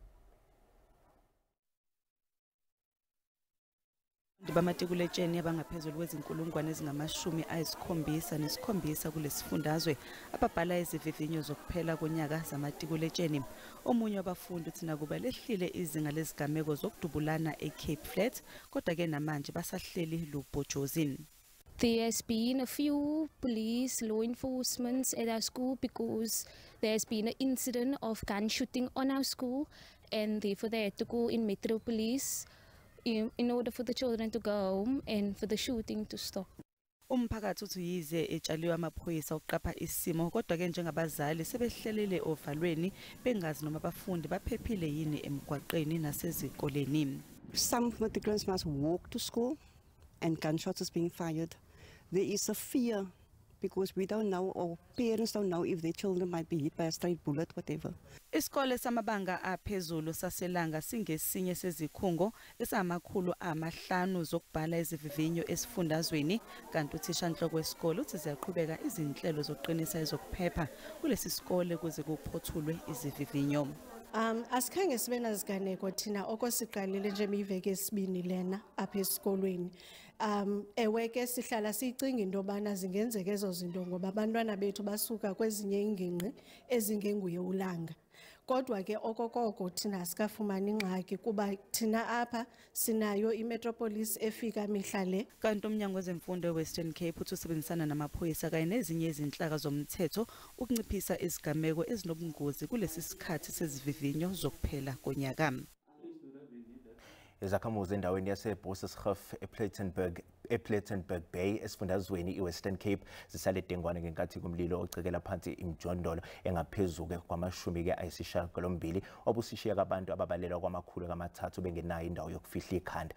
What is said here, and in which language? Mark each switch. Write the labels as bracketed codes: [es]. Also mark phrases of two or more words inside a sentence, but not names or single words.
[zu] Bamatrikulation abangaphezulu kwezinkulungwane ezingama-77 kulesifundazwe ababhala izivivinyo zokuphela konyaka zamatrikulation. Omunye wabafundi uthi nakuba lehlile izinga lezigameko zokudubulana eCape Flats kodwa ke namanje basahleli lubhojozini. [en] There has been a few police, law enforcement at our school because there has been an incident of gun shooting on our school, and therefore they had to go in Metro Police in order for the children to go home and for the shooting to stop. [zu] Umphakathi uthi yize etshaliwe amaphoyisa uqapha isimo kodwa ke njengabazali sebehlelele ovalweni bengazi noma abafundi baphephile yini emgwaqeni nasezikoleni. [en] Some matriculants must walk to school and gunshots is being fired. There is a fear because we don't know, or parents don't know if their children might be hit by a stray bullet, whatever. [zu] Isikole samabanga aphezulu saselanga singesinye sezikhungo esamakhulu amahlanu zokubhala izivivinyo esifundazweni kanti uthishanhloko wesikole uthi ziyaqhubeka izinhlelo zokuqinisa ezokuphepha kulesi sikole kuze kuphothulwe izivivinyo. [xh] Asikhange sibe naziganeko thina okosiqalile nje imiveke esibini lena apha esikolweni. Eweke sihlala sicinga into yobana zingenzeka ezo zinto ngoba abantwana bethu basuka kwezinye ingingqi ezingenguye ulanga. Kodwa ke okokoko thina sikafumana ingxaki kuba thina apha sinayo iMetropolis efika mihla le. [zu] Kanti umnyango wezemfundo eWestern Cape uthi usebenzisana namaphoyisa kanye nezinye izinhlaka zomthetho ukunciphisa izigameko ezinobungozi kulesi sikhathi sezivivinyo zokuphela konyaka. Izakhamuzi endaweni yaseBosjesgriff ePlettenberg Bay esifundazweni iWestern Cape zisale dengwane ngenkathi kumlilo ocekela phansi imjondolo engaphezuke kwamashumi ayisishiyagalombili obusishiya abantu ababalelwa kwamakhulu kamathathu bengenayo indawo yokufihla ikhanda.